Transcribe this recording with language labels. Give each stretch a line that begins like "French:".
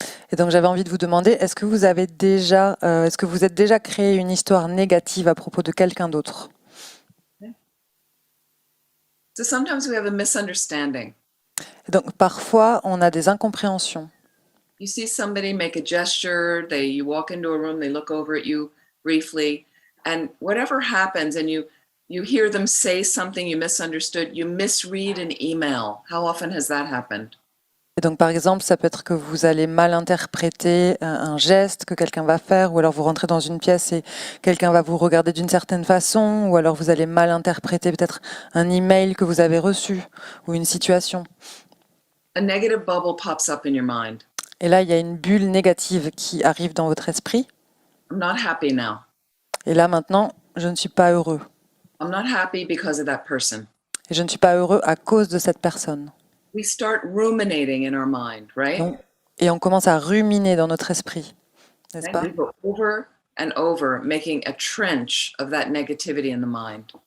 French: Et donc, j'avais envie de vous demander, est-ce que vous êtes déjà créé une histoire négative à propos de quelqu'un d'autre?
English: So sometimes we have a misunderstanding.
French: Et donc, parfois, on a des incompréhensions.
English: You see somebody make a gesture, you walk into a room, they look over at you briefly, and whatever happens, and you hear them say something you misunderstood, you misread an email. How often has that happened?
French: Et donc, par exemple, ça peut être que vous allez mal interpréter un geste que quelqu'un va faire, ou alors vous rentrez dans une pièce et quelqu'un va vous regarder d'une certaine façon, ou alors vous allez mal interpréter peut-être un email que vous avez reçu, ou une situation.
English: A negative bubble pops up in your mind.
French: Et là, il y a une bulle négative qui arrive dans votre esprit.
English: I'm not happy now.
French: Et là, maintenant, je ne suis pas heureux.
English: I'm not happy because of that person.
French: Et je ne suis pas heureux à cause de cette personne.
English: We start ruminating in our mind, right?
French: Donc, et on commence à ruminer dans notre esprit, n'est-ce pas?
English: We go over and over, making a trench of that negativity in the mind.